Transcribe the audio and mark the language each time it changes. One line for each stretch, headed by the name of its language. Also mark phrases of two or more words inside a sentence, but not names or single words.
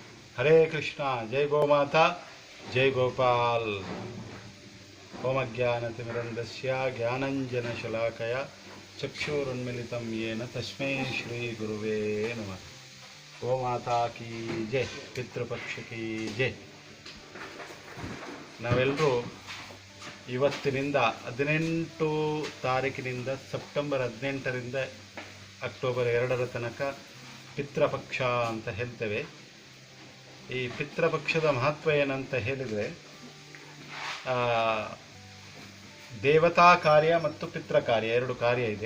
Hindi: हरे कृष्णा। जय गोमाता, जय गोपाल।
Sanskrit: ओमज्ञानतिमिरन्दस्य ज्ञानञ्जनशलाकया चक्षुरुन्मिलितं येन तस्मै श्रीगुरुवे नमः।
Hindi: गोमाता की जय, ಪಿತೃಪಕ್ಷ की जय।
Kannada: ನಾವೆಲ್ಲರೂ ಇವತ್ತಿನಿಂದ 18 ತಾರೀಕಿನಿಂದ ಸೆಪ್ಟೆಂಬರ್ 18ರಿಂದ ಅಕ್ಟೋಬರ್ 2ರ ತನಕ ಪಿತೃಪಕ್ಷ ಅಂತ ಹೇಳ್ತೇವೆ. ಈ ಪಿತೃಪಕ್ಷದ ಮಹತ್ವ ಏನಂತ ಹೇಳಿದರೆ, ದೇವತಾ ಕಾರ್ಯ ಮತ್ತು ಪಿತೃ ಕಾರ್ಯ ಎರಡು ಕಾರ್ಯ ಇದೆ.